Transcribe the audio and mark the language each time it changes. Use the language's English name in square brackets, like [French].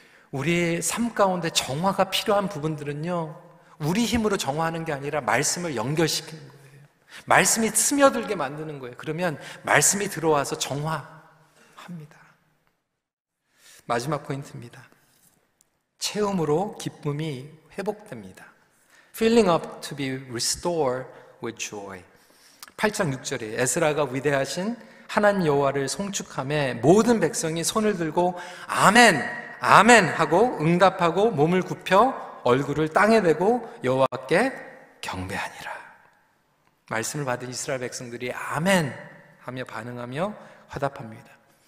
[Korean] 우리의 삶 가운데 정화가 필요한 부분들은요, 우리 힘으로 정화하는 게 아니라 말씀을 연결시키는 거예요. 말씀이 스며들게 만드는 거예요. 그러면 말씀이 들어와서 정화합니다. 마지막 포인트입니다. 체험으로 기쁨이 회복됩니다. [English] Filling up to be restored with joy. [Korean] 8장 6절에 에스라가 위대하신 하나님 여호와를 송축하며 모든 백성이 손을 들고 아멘, 아멘 하고 응답하고 몸을 굽혀 얼굴을 땅에 대고 여호와께 경배하니라. 말씀을 받은 이스라엘 백성들이 아멘 하며 반응하며 화답합니다.